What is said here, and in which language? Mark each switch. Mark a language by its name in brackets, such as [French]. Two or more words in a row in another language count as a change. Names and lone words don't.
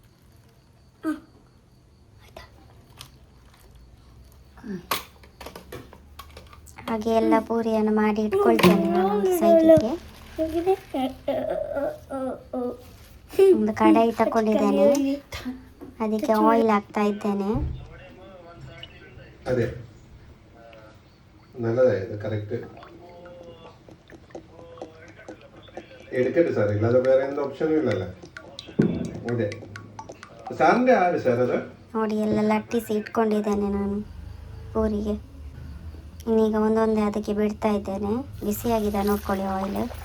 [Kannada] ಹಾಗೆ ಎಲ್ಲ ಪೂರಿಯನ್ನು ಮಾಡಿ ಇಟ್ಕೊಳ್ತೇನೆ ನಾನು ಸೈಡಿಗೆ. ಒಂದು ಕಡಾಯಿ ತಗೊಂಡಿದ್ದೇನೆ, ಅದಕ್ಕೆ ಆಯಿಲ್ ಹಾಕ್ತಾ ಇದ್ದೇನೆ. [Malayalam] ಅದೇ നല്ലതായത് കറക്റ്റ് എടുക്കട്ടെ സാർ, ഇല്ലാതെ വേറെ എന്ത് ഓപ്ഷനും ഇല്ലല്ലോ. അതെ സാറിന്റെ ആര് സാർ അത്? [Kannada] ನೋಡಿ ಎಲ್ಲ ಲಟ್ಟಿಸಿ ಇಟ್ಕೊಂಡಿದ್ದೇನೆ ನಾನು ಪೂರಿಗೆ. ಇನ್ನೀಗ ಒಂದೊಂದೇ ಅದಕ್ಕೆ ಬಿಡ್ತಾ ಇದ್ದೇನೆ. ಬಿಸಿಯಾಗಿದೆ ನೋಡ್ಕೊಳ್ಳಿ ಆಯಿಲ್.